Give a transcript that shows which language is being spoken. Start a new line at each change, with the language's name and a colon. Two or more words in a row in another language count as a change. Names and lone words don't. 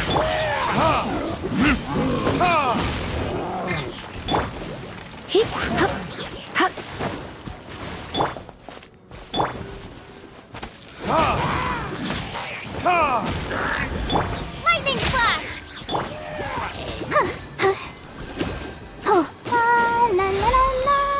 English: Hip, hop, hop. Lightning flash! Oh, la la la la.